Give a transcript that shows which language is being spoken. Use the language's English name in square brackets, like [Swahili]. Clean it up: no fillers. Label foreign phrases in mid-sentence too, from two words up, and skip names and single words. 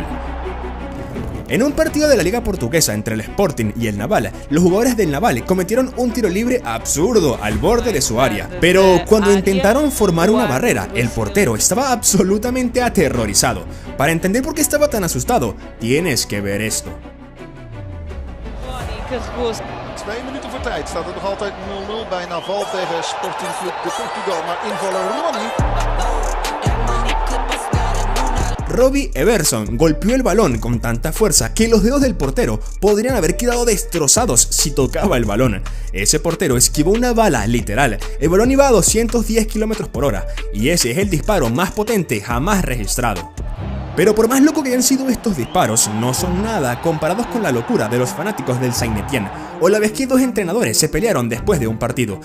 [Spanish] En un partido de la liga portuguesa entre el Sporting y el Naval, los jugadores del Naval cometieron un tiro libre absurdo al borde de su área. Pero cuando intentaron formar una barrera, el portero estaba absolutamente aterrorizado. Para entender por qué estaba tan asustado, tienes que ver esto. [Dutch] 2 minuten voor tijd staat het nog altijd 0-0 bij Naval tegen Sporting Club de Portugal. Maar invaller Ronnie. [Spanish] Robbie Everson golpeó el balón con tanta fuerza que los dedos del portero podrían haber quedado destrozados si tocaba el balón. Ese portero esquivó una bala, literal. El balón iba a 210 km/h y ese es el disparo más potente jamás registrado. Pero por más loco que hayan sido estos disparos, no son nada comparados con la locura de los fanáticos del Saint-Étienne o la vez que dos entrenadores se pelearon después de un partido.